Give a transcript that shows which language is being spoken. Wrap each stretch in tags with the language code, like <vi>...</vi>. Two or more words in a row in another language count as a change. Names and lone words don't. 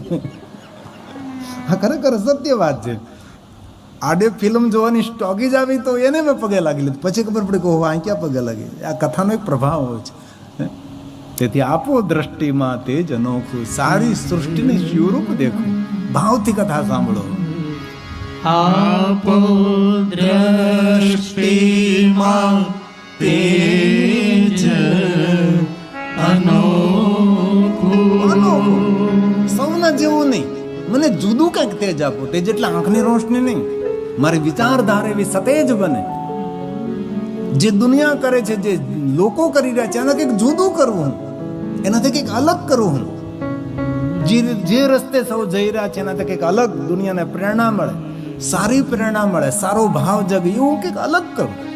<gu>હા, ખરેખર સત્ય વાત છે. આડે ફિલ્મ જોવાની ટોકી જ આવી તો એને મેં પગે લાગી લીધું. પછી ખબર પડી કે આ ક્યાં પગે લાગી. આ કથાનો એક પ્રભાવ હોય છે. તેથી આપો દ્રષ્ટિમાં તેજ અનોખું, સારી સૃષ્ટિને શિવરૂપ દેખો. ભાવથી કથા સાંભળો. આપો દ્રષ્ટિમાં તેજ अनोखું. સૌના જેવું નહીં, મને જુદું કંઈક તેજ આપો. તેજ એટલે આંખની રોશની નહીં, મારી વિચારધારા એવી સતેજ બને. જે દુનિયા કરે છે, જે લોકો કરી રહ્યા છે, એના કંઈક જુદું કરવું, એનાથી કંઈક અલગ કરવું. જે રસ્તે સૌ જઈ રહ્યા છે એનાથી કંઈક અલગ દુનિયાને પ્રેરણા મળે, સારી પ્રેરણા મળે, સારો ભાવ જગે, એવું કંઈક અલગ કરું.</gu>